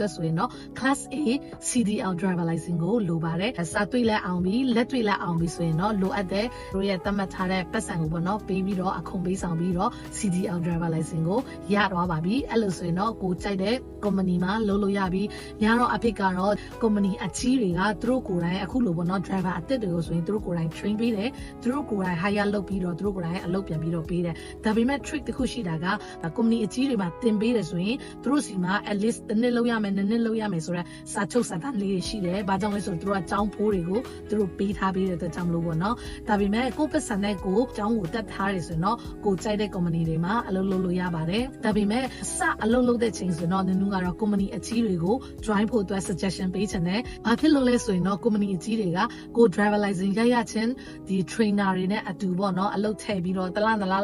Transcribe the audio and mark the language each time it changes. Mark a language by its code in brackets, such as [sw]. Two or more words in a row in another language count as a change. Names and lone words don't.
[my] ရင်တော့ [en] class A CDL driver license [my] ကိုလိုပါတယ်စာတွေ့လက်အောင်ပြီးလက်တွေ့လက်အောင်ပြီးဆိုရင်တော့လိုအပ်တဲ့တို့ရဲ့သတ်မှတ်ထားတဲ့ပတ်စံကို ပေါ့နော်ပေးပြီးတော့အခုံပေးဆောင်ပြီးတော့ [en] CDL driver license [my] ကိုရတော့ပါပြီအဲ့လိုဆိုရင်တော့ကိုကြိုက်တဲ့ company မှာလုပ်လို့ရပြီးများတော့အဖြစ်ကတော့ company အကြီးတွေကသူတို့ကိုယ်တိုင်အခုလိုပေါ့နော် driver အသစ်တွေကိုဆိုရင်သူတို့ကိုယ်တိုင် train ပေးတယ်သူတို့ကိုယ်တိုင် hire လုပ်ပြီးတော့သူတို့ကိုယ်တိုင်အလုပ်ပြန်ပြီးတော့ပေးတယ်ဒါပေမဲ့ trick တစ်ခုရှိတာက company အကြီးတွေမှာတင်ပေးတယ်ဆိုရင်သူတို့စီမှာ [en] at least [my] တစ်နှစ်လုပ်ရမယ်နှစ်နှစ်လုပ်ရမယ်ဆိုတော့စာချုပ် စာတမ်းလေးတွေရှိတယ်ဘာကြောင့်လဲဆိုတော့သူတို့ကကျောင်းဖိုးတွေကိုသူတို့ပေးထားပေးတဲ့အတွက်ကြောင့်မလို့ပေါ့နော်ဒါပေမဲ့ကိုပတ်စံနဲ့ကိုကျောင်းကိုတက်ထားတယ်ဆိုရင်တော့ကိုကြိုက်တဲ့ company တွေမှာအလုပ်လုပ်လို့ရပါတယ်ဒါပေမဲ့အလုပ်လုပ်တဲ့ချိန်ဆိုတော့နင်တို့ကတော့ company အကြီးတွေကို join ဖို့အတွက် suggestion ပေးချင်တယ်ဘာဖြစ်လို့လဲဆိုရင်တော့ company အကြီးတွေကကို [en] driver license [my] ရချင်းဒီ trainer တွေနဲ့အတူပေါ့နော်အလုပ်ထည့်ပြီးတော့တလားလောက်